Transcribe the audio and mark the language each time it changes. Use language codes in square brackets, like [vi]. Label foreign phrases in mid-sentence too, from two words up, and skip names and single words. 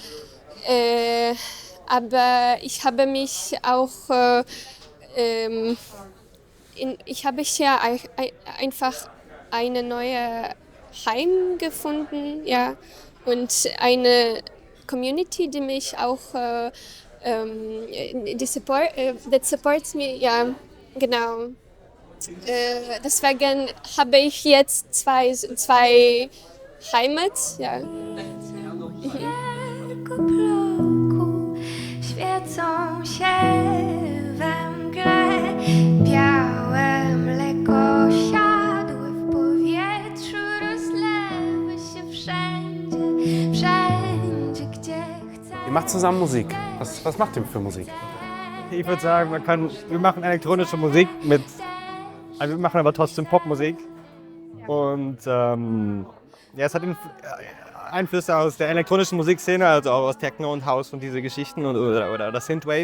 [de] Aber ich habe mich auch ich habe hier einfach eine neue Heim gefunden, ja, und eine Community, die mich auch [en] that supports me, [de] ja, genau. Deswegen habe ich jetzt zwei Heimat, ja. [pl] Świecą się we mgle, białe mleko siadłe w powietrzu, rozlewy się wszędzie, gdzie chce. [de] Ihr macht zusammen Musik. Was macht ihr für Musik? Ich würde sagen, wir machen elektronische Musik wir machen aber trotzdem Popmusik. Und es hat Einflüsse aus der elektronischen Musikszene, also auch aus Techno und House und diese Geschichten oder das Synthwave.